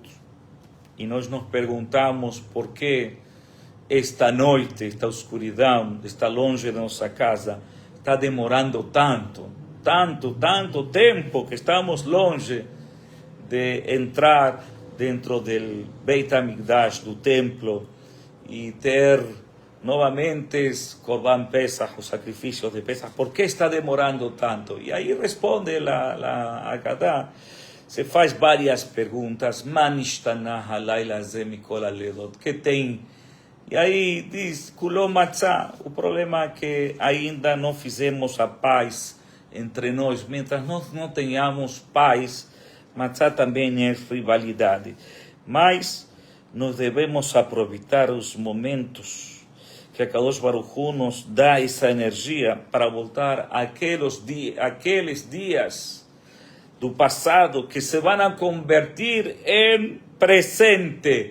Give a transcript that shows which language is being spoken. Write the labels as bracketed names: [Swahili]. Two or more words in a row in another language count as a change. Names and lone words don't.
[Portuguese] E nós nos perguntamos por que esta noite, esta escuridão, está longe da nossa casa, está demorando tanto tempo que estamos longe de entrar dentro do Beit HaMikdash, do templo, e ter novamente [Hebrew] קרבן פסח, [Portuguese] os sacrifícios de Pesach. Por que está demorando tanto? E aí responde a Haggadah, se faz várias perguntas, [Hebrew] מה נשתנה הלילה הזה מכל הלילות, [Portuguese] que tem? E aí diz, [Hebrew] כולו מצה, [Portuguese] o problema é que ainda não fizemos a paz entre nós. Mientras nós não tenhamos paz, Matzah também é rivalidade. Mas nós devemos aproveitar os momentos que a [Hebrew] קדוש ברוך הוא [Portuguese] nos dá essa energia para voltar àqueles dias do passado que se vão a convertir em presente.